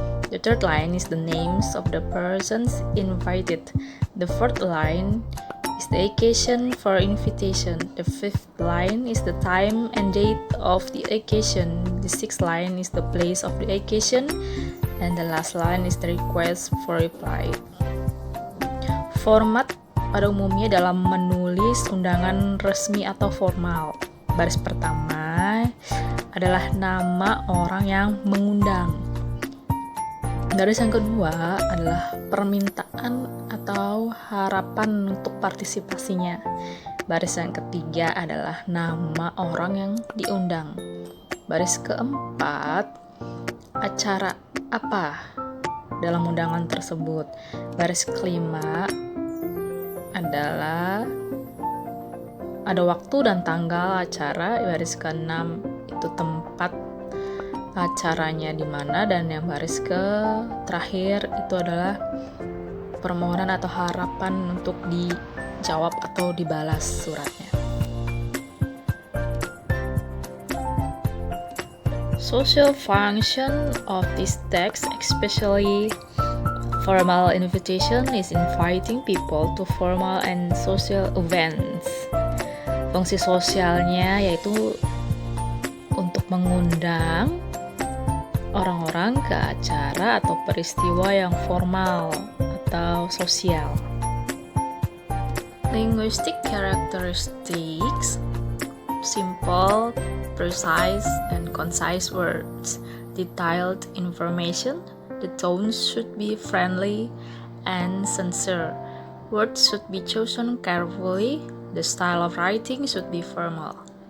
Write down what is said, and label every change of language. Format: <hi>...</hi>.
<en>The third line is the names of the persons invited. The fourth line is the occasion for invitation. The fifth line is the time and date of the occasion. The sixth line is the place of the occasion. And the last line is the request for reply.</en> <id>Format pada umumnya dalam menulis undangan resmi atau formal. Baris pertama adalah nama orang yang mengundang. Garis yang kedua adalah permintaan atau harapan untuk partisipasinya. Baris yang ketiga adalah nama orang yang diundang. Baris keempat, acara apa dalam undangan tersebut. Baris kelima adalah ada waktu dan tanggal acara. Baris keenam itu tempat acaranya di mana, dan yang baris ke terakhir itu adalah permohonan atau harapan untuk dijawab atau dibalas suratnya.</id> <en>Social function of this text, especially formal invitation, is inviting people to formal and social events.</en> <id>Fungsi sosialnya yaitu untuk mengundang orang-orang ke acara atau peristiwa yang formal atau sosial.</id> <en>Linguistic characteristics simple, precise, and concise words, detailed information. The tone should be friendly and sincere. Words should be chosen carefully. The style of writing should be formal.</en>